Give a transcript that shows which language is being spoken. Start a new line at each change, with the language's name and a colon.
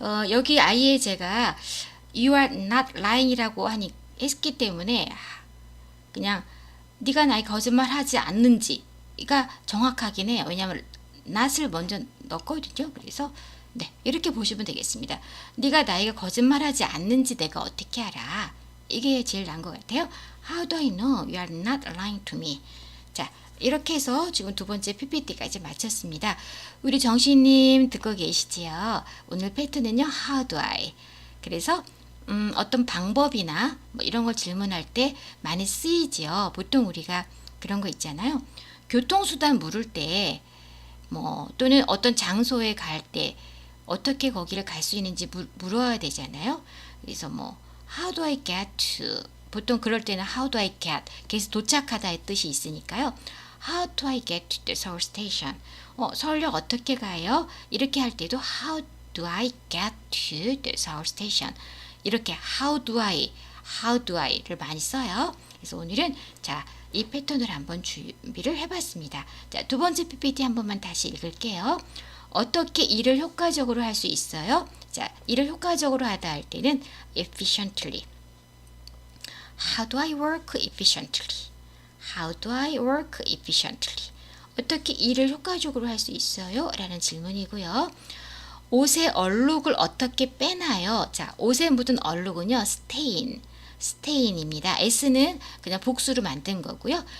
Korean: 여기 아예 제가
English: You are not lying
Korean: 이라고 했기 때문에 그냥 네가 나의 거짓말 하지 않는지가 정확하긴 해요. 왜냐하면 not을 먼저 넣었거든요. 그래서 네, 이렇게 보시면 되겠습니다. 네가 나에게 거짓말하지 않는지 내가 어떻게 알아? 이게 제일 나은 것 같아요.
English: How do I know you are not lying to me?
Korean: 자, 이렇게 해서 지금 두 번째 PPT까지 마쳤습니다. 우리 정신님 듣고 계시지요? 오늘 패턴은요.
English: How do I?
Korean: 그래서 어떤 방법이나 뭐 이런 걸 질문할 때 많이 쓰이지요. 보통 우리가 그런 거 있잖아요. 교통수단 물을 때 뭐 또는 어떤 장소에 갈 때 어떻게 거기를 갈 수 있는지 물어야 되잖아요. 그래서 뭐
English: How do I get to?
Korean: 보통 그럴 때는
English: How do I get?
Korean: 그래서 도착하다의 뜻이 있으니까요.
English: How do I get to the Seoul Station?
Korean: 서울역 어떻게 가요? 이렇게 할 때도
English: How do I get to the Seoul Station?
Korean: 이렇게 How do I를 많이 써요. 그래서 오늘은 자, 이 패턴을 한번 준비를 해봤습니다. 자, 두 번째 PPT 한 번만 다시 읽을게요. 어떻게 일을 효과적으로 할 수 있어요? 자, 일을 효과적으로 하다 할 때는 efficiently.
English: How do I work efficiently? How do I work efficiently?
Korean: 어떻게 일을 효과적으로 할 수 있어요? 라는 질문이고요. 옷의 얼룩을 어떻게 빼나요? 자, 옷에 묻은 얼룩은요, stain입니다. S는 그냥 복수로 만든 거고요.